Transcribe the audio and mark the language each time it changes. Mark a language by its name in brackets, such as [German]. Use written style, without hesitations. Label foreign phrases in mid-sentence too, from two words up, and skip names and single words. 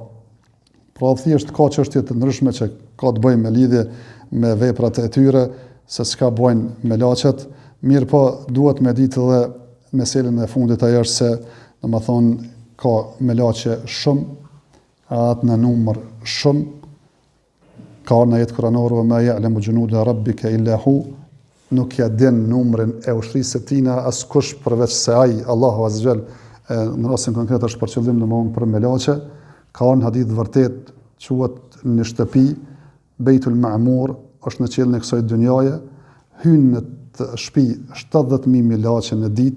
[Albanian] Pra thjesht ka çështje të ndryshme që ka të bëjnë me lidhje me veprat e tyre, se çka bojnë melaçet, mirë po duhet me ditë edhe meselën e fundit ajo është se domethënë ka melaçe shumë, atë në numër shumë. Ka në jetë kuranore [Arabic] ما يعلم جنود ربك إلا هو, [Albanian] nuk ja din numrin e ushtrinë së tina askush përveç se ai, Allahu [Arabic] عز وجل. [Albanian] Në rastin konkret është për qëllim domosdoshmë për melaçe. Ka në hadith vërtet quhet në shtëpi Beitul Ma'mur, është në qiellin e kësaj dynjaje, hyn në të shtëpi 70.000 melaçe në ditë,